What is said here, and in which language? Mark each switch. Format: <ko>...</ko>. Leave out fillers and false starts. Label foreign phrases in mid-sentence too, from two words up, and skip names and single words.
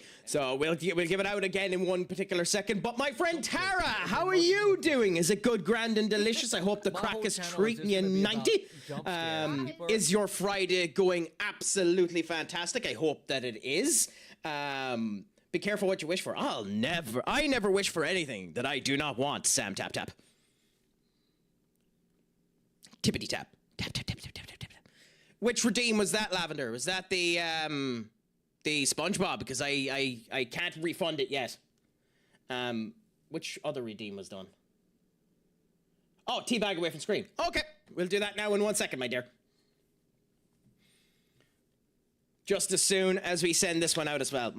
<en>So we'll give it out again in one particular second. But my friend Tara, how are you doing? Is it good, grand, and delicious? I hope the crack is treating you 90. Is your Friday going absolutely fantastic? I hope that it is. Be careful what you wish for. I never wish for anything that I do not want. Sam, tap, tap. Tippity tap. Tap, tap, tap, tap, tap, tap, tap. Which redeem was that, Lavender? Was that the SpongeBob? Because I can't refund it yet. Which other redeem was done? Oh, teabag away from screen. Okay, we'll do that now in 1 second, my dear. Just as soon as we send this one out as well.</en>